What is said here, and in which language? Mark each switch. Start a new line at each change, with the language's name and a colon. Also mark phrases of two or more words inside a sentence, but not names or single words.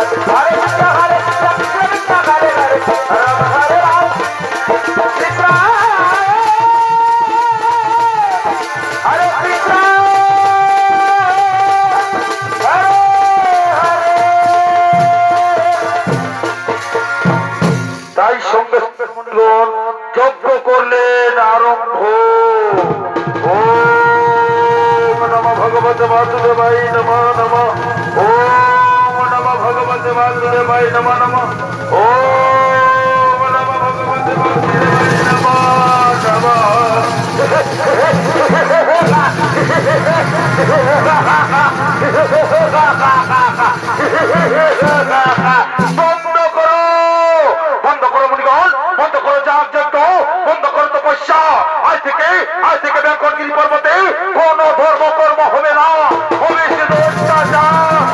Sanskrit: হরে কৃষ্ণ হরে কৃষ্ণ কৃষ্ণ কৃষ্ণ হরে হরে, হরে রাম হরে রাম কৃষ্ণ হরে কৃষ্ণ হরে হরে।
Bangla: তাই সঙ্গে সঙ্গে মুনিগণ যজ্ঞ করলেন আরম্ভ।
Sanskrit: ওম নমঃ ভগবতে বাসুদেবায় নমঃ নমঃ। ওম নমঃ ভগবতে বাসুদেবায় নমঃ নমঃ। ওম নমঃ ভগবতে বাসুদেবায় নমঃ নমঃ।
Bangla: বন্ধ করো বন্ধ করো মুনিগণ, বন্ধ করো যাগ যজ্ঞ, বন্ধ করো তপস্যা। আজ থেকে ব্যাংকটগিরি পর্বতে কোন ধর্ম কর্ম হবে না, হবে শুধু অত্যাচার।